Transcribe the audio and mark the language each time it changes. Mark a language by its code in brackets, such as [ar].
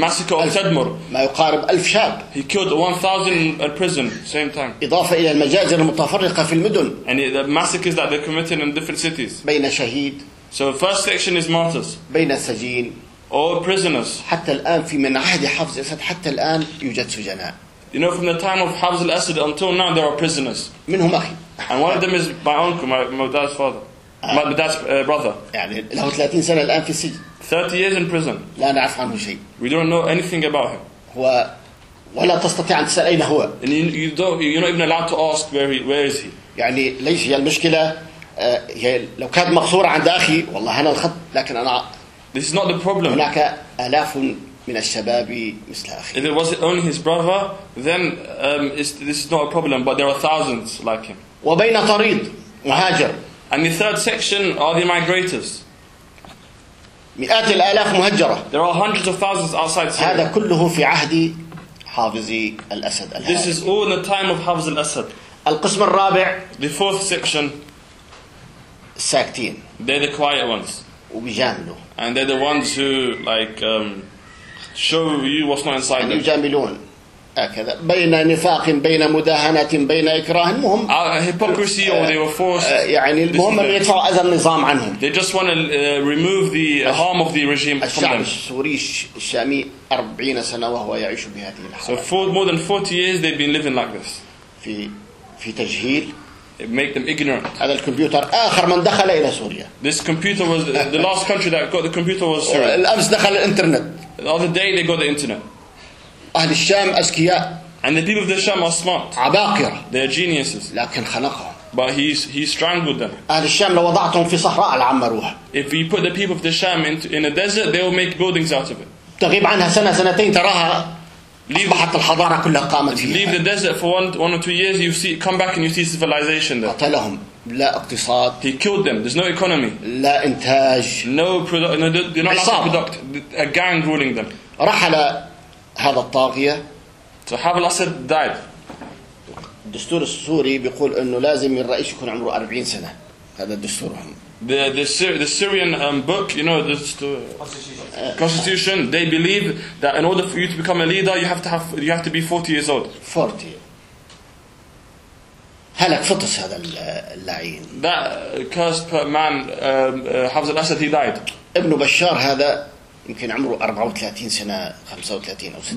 [en] In massacre of Tadmur. [ar] ما يقارب 1000 شاب. [en] He killed 1,000 in prison same time. [ar] إضافة إلى المجازر المتفرقة في المدن. [en] And the massacres that they committed in different cities. [ar] بين شهيد. [en] So the first section is martyrs. [ar] بين السجين. [en] All prisoners. [ar] حتى الآن في من عهد حافظ الأسد حتى الآن يوجد سجناء. [en] You know, from the time of Hafez al-Assad until now, there are prisoners. [ar] منهم أخي. [en] And one of them is my uncle, my dad's father, my dad's brother. [ar] يعني له 30 سنة الآن في السجن. [en] 30 years in prison. [ar] لا نعرف عنه شيء. [en] We don't know anything about him. [ar] هو ولا تستطيع أن تسأل أين هو. [en] And you're not even allowed to ask where is he. [ar] يعني ليش هي المشكلة هي لو كانت مقصورة عند أخي والله هنا الخط لكن أنا. [en] This is not the problem. [ar] هناك آلاف. من الشباب مثل أخي. [en] If it was only his brother, then this is not a problem. But there are thousands like him. [ar] وبين طريد مهاجر. [en] And the third section are the migrators. [ar] مئات الآلاف مهجرة. [en] There are hundreds of thousands outside Syria. [ar] هذا كله في عهد حافظ الأسد. [en] This is all in the time of Hafez al-Assad. [ar] القسم الرابع. [en] The fourth section. [ar] ساكتين. [en] They're the quiet ones. [ar] وبيجاملوا. [en] And they're the ones who like. Show you what's not inside. [ar] يعني يجاملون هكذا بين نفاق بين مداهنة بين إكراه المهم. [en] Hypocrisy or they were forced. [ar] يعني المهم أن يدفع أذى النظام عنهم. [en] They just want to remove the harm of the regime from them. [ar] الشعب السوري الشامي 40 سنة وهو يعيش بهذه الحالة. [en] So for more than 40 years they've been living like this. [ar] في تجهيل. [en] It make them ignorant. [ar] هذا الكمبيوتر آخر من دخل إلى سوريا. [en] This computer was the last country that got the computer was Syria. [ar] الأمس دخل الإنترنت. [en] The other day they got the internet. [ar] أهل الشام أذكياء. [en] And the people of the Sham are smart. [ar] عباقرة. [en] They are geniuses. [ar] لكن خنقهم. [en] But he strangled them. [ar] أهل الشام لو وضعتهم في صحراء لعمروها. [en] If you put the people of the Sham in a desert, they will make buildings out of it. [ar] تغيب عنها سنة سنتين تراها. أصبحت الحضارة كلها قامت فيها. [en] Leave the desert for one or two years, you see, come back and you see civilization there. [ar] قتلهم لا اقتصاد. [en] He killed them. There's no economy. [ar] لا إنتاج. [en] No product. A gang ruling them. [ar] رحل هذا الطاغية. [en] So Hafez al-Assad died. [ar] الدستور السوري بيقول إنه لازم الرئيس يكون عمره 40 سنة. هذا دستورهم. [en] The Syrian book, you know, the constitution. They believe that in order for you to become a leader, you have to be 40 years old. 40. [ar] هلك فطس هذا اللعين. [en] That cursed man, Hafez al-Assad, he died. [ar] ابن بشار هذا يمكن عمره 34 سنة 35 أو 60.